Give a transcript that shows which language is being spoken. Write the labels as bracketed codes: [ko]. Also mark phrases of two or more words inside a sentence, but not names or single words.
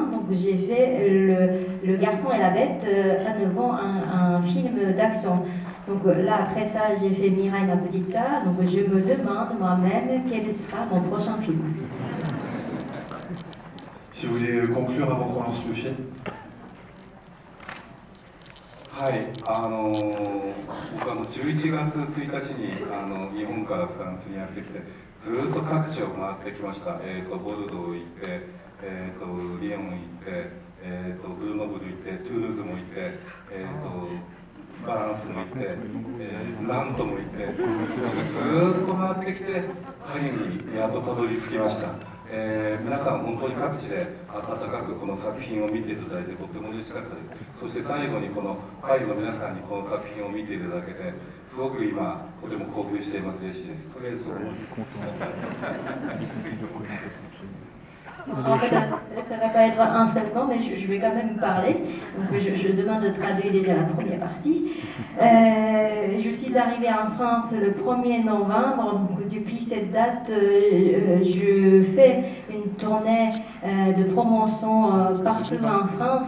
[fr] Donc j'ai fait Le garçon et la bête, à nouveau un film d'action. Donc là, après ça, j'ai fait Mirai, ma petite sœur. Donc je me demande moi-même quel sera mon prochain film. Si vous voulez conclure avant qu'on lance le film. [ja] はい、僕11月1日に日本からフランスにやってきて、ずっと各地を回ってきました。ボルドー行って、リヨン行って、グルノブル行って、トゥールーズも行って、バランスも行って、ナントも行って、ずっと回ってきて、パリにやっとたどり着きました。皆さん本当に各地で温かくこの作品を見ていただいてとっても嬉しかったです。そして最後にこのパリの皆さんにこの作品を見ていただけて、すごく今とても興奮しています。嬉しいです。とりあえず [fr] En fait, ça ne va pas être un seul mot, mais je vais quand même parler. Donc, je demande de traduire déjà la première partie. Je suis arrivée en France le 1er novembre. Donc, depuis cette date, je fais une tournée de promotion partout en France.